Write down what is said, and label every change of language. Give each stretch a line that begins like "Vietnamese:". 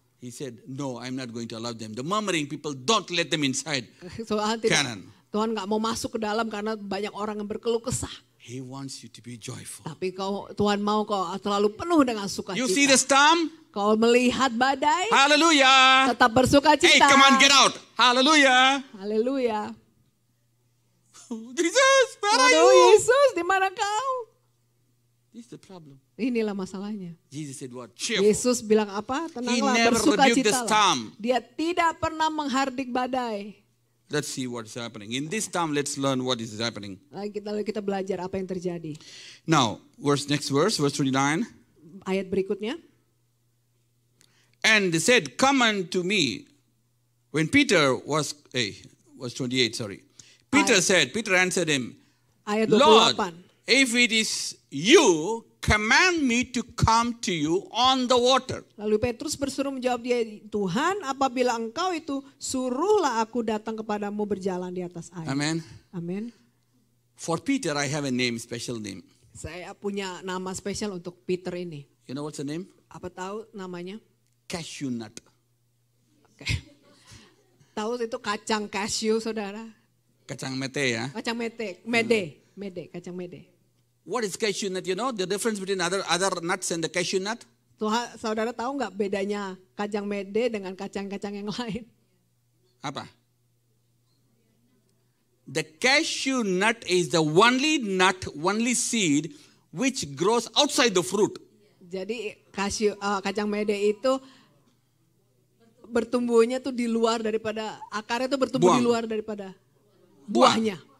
English: He said, no, I'm not going to allow them. The murmuring people, don't let them inside. Canaan.
Indonesian: Tuhan nggak mau masuk ke dalam karena banyak orang yang berkeluh kesah.
English: He wants you to be joyful.
Indonesian: Tapi Tuhan mau kau selalu penuh dengan sukacita.
English: You see the storm?
Indonesian: Kau melihat badai,
English: Hallelujah.
Indonesian: tetap bersukacita.
English: Hey, come on, get out. Hallelujah.
Indonesian: Haleluya.
English: Jesus, where are
Indonesian: Aduh,
English: you?
Indonesian: Yesus, di mana kau?
English: This is the problem.
Indonesian: Inilah masalahnya.
English: Jesus said what? Cheerful.
Indonesian: Yesus bilang apa? Tenanglah,
English: never rebuked the
Indonesian: bersukacitalah.
English: storm.
Indonesian: Dia tidak pernah menghardik badai.
English: Let's see what's happening. In this storm, let's learn what is happening.
Indonesian: Lalu kita belajar apa yang terjadi.
English: Now, next verse 29.
Indonesian: Ayat berikutnya.
English: And they said, come unto me. When Peter was 28, sorry. Peter answered him,
Indonesian: Ayat
English: Lord,
Indonesian: 28.
English: if it is you, command me to come to you on the water.
Indonesian: Lalu Petrus bersuruh menjawab dia, Tuhan, apabila engkau itu, suruhlah aku datang kepadamu berjalan di atas air.
English: Amen.
Indonesian: Amin.
English: For Peter, I have a name, special name.
Indonesian: Saya punya nama spesial untuk Peter ini.
English: You know what's the name?
Indonesian: Apa tahu namanya?
English: Cashew nut.
Indonesian: Oke. Tahu itu kacang cashew, saudara? Kacang mete ya. Kacang mede, kacang mede.
English: What is cashew nut? You know the difference between other nuts and the cashew nut?
Indonesian: Tuhan, saudara tahu nggak bedanya kacang mede dengan kacang-kacang yang lain? Apa?
English: The cashew nut is the only seed which grows outside the fruit.
Indonesian: Jadi kacang mede itu bertumbuhnya tuh di luar daripada akarnya tuh bertumbuh di luar daripada buahnya.